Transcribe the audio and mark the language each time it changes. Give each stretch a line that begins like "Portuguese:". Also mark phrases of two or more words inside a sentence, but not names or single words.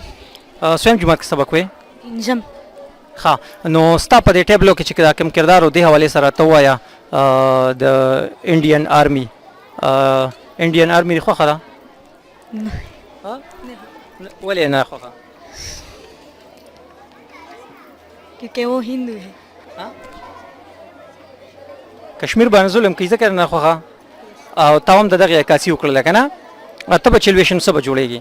Pashto: څویم جماعت کې سبق وایې؟ پنځم. ښه نو ستا په دې ټیبلو کې چې دا کوم کردار و دې حوالې سره ته ووایه. د انډین آرمي دې خوښه ده؟ ولې نه خوښه؟
Urdu: کیونکہ وہ ہندو ہے.
Pashto: کشمیر باندې ظلم کوي ځکه نه خوښه. او تا هم د دغې عکاسي وکړله که نه؟ ته به چې لوی شې نو څه به جوړېږي؟